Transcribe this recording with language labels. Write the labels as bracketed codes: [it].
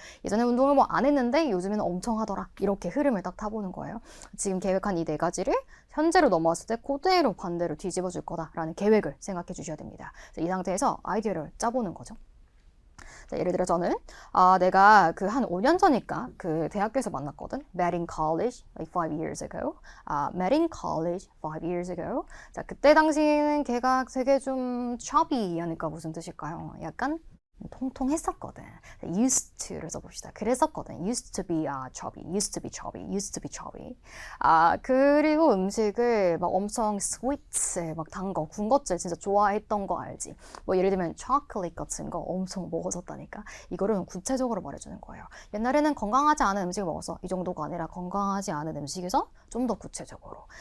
[ko] 예전에 운동을 뭐 안 했는데 요즘에는 엄청 하더라. 이렇게 흐름을 딱 타보는 거예요. 지금 계획한 이 4가지를 현재로 넘어왔을 때 그대로 반대로 뒤집어 줄 거다라는 계획을 생각해 주셔야 됩니다. 이 상태에서 아이디어를 짜보는 거죠. 자, 예를 들어 저는 내가 그 한 5년 전이니까 그 대학교에서 만났거든. [en] Met in college like 5 years ago. Met in college 5 years ago. [ko] 자, 그때 당시에는 걔가 되게 좀 chubby 하니까 무슨 뜻일까요? 약간 통통했었거든. used to를 써봅시다. 그랬었거든. [en] used to be chubby, used to be chubby, used to be chubby. [ko] 그리고 음식을 막 엄청 sweet, 막 단 거, 군것질 진짜 좋아했던 거 알지? 뭐 예를 들면 초콜릿 같은 거 엄청 먹었었다니까. 이거를 구체적으로 말해주는 거예요. 옛날에는 건강하지 않은 음식을 먹었어. 이 정도가 아니라 건강하지 않은 음식에서 좀 더 구체적으로.